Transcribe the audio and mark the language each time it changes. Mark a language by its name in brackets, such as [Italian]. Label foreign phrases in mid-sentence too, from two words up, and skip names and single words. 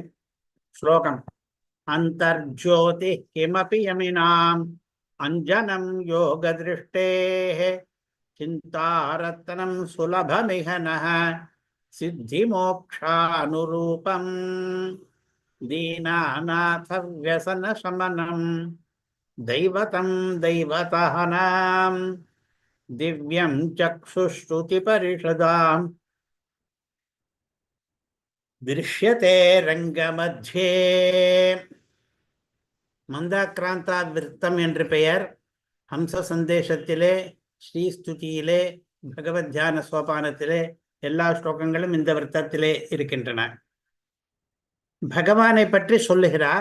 [Sanskrit] ஸ்லோகம்: अन्तर्ज्योतिः किमपि यमिनाम् अञ्जनम् योग दृष्टेः चिन्तारत्नम् सुलभमिह नः सिद्धि मोक्षानुरूपम् दीनानाथ व्यसन शमनम् दैवतं दैवतहनां दिव्यं चक्षुश्रुतिपरिषदां दृश्यते रंगमध्ये. [Tamil] மந்தாக்ராந்தா விருத்தம் என்று பெயர். ஹம்ச சந்தேசத்திலே, ஸ்ரீஸ்துதியிலே, பகவத் தியான சோபானத்திலே எல்லா ஸ்லோகங்களும் இந்த விருத்தத்திலே இருக்கின்றன. பகவானை பற்றி சொல்லுகிறார்.